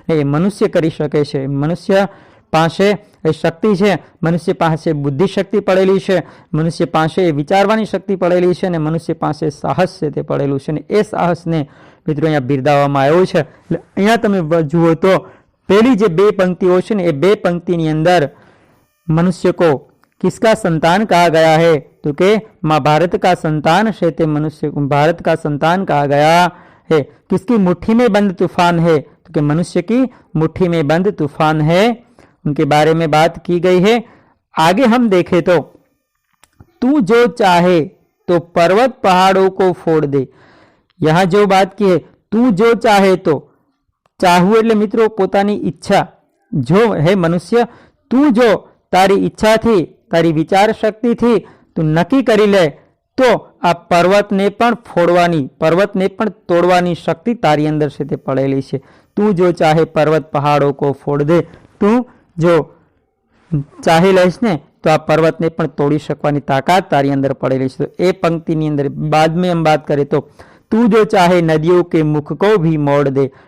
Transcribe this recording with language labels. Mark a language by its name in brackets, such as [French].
[Gujarati] એ મનુષ્ય કરી શકે છે। મનુષ્ય પાસે એ શક્તિ છે, મનુષ્ય પાસે બુદ્ધિ શક્તિ પડેલી છે, મનુષ્ય પાસે વિચારવાની શક્તિ પડેલી છે અને મનુષ્ય પાસે સાહસ છે તે પડેલું છે। અને એ સાહસને મિત્રો અહીંયા બિરદાવવામાં આવ્યું છે। એટલે અહીંયા તમે જુઓ તો પહેલી જે બે પંક્તિઓ છે ને, એ બે પંક્તિની અંદર [Hindi] मनुष्य को किसका संतान कहा गया है? तो के माँ भारत का संतान है, ते मनुष्य को भारत का संतान कहा गया है। किसकी मुट्ठी में बंद तूफान है? तो के मनुष्य की मुट्ठी में बंद तूफान है। उनके बारे में बात की गई है। आगे हम देखें तो तू जो चाहे तो पर्वत पहाड़ों को फोड़ दे। यहाँ जो बात की है, तू जो चाहे तो, [Gujarati] चाहू એટલે મિત્રો પોતાની ઈચ્છા, જો હે મનુષ્ય તું જો તારી ઈચ્છા थी, તારી વિચાર શક્તિ थी તું નક્કી કરી લે તો આ પર્વતને પણ ફોડવાની, પર્વતને પણ તોડવાની શક્તિ તારી અંદર છે તે પડેલી છે। તું જો ચાહે [Hindi] पर्वत पहाड़ों को फोड़ दे। [Gujarati] તું જો ચાહી લઈશ ને તો આ પર્વતને પણ તોડી શકવાની તાકાત તારી અંદર પડેલી છે। તો એ પંક્તિની અંદર [Hindi] बाद में हम बात करें तो तू जो चाहे नदियों के मुख को भी मोड़ दे।